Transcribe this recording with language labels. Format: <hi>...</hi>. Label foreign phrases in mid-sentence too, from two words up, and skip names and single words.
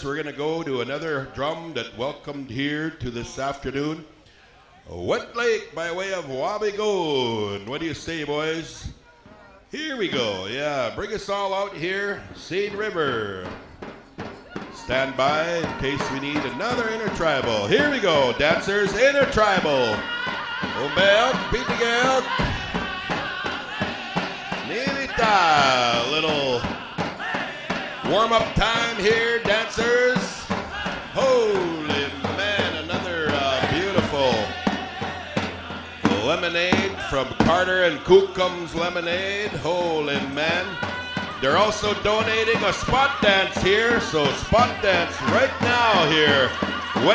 <en>We're going to go to another drum that welcomed here to this afternoon. Wet Lake by way of Wabagoon. What do you say, boys? Here we go. Yeah, bring us all out here. Seine River. Stand by in case we need another intertribal. Here we go, dancers, intertribal. Ombel, Pitigel. Nilita. Little warm-up time here, dancers. Holy man, another beautiful lemonade from Carter and Cookum's Lemonade. Holy man. They're also donating a spot dance here, so spot dance right now here.</en>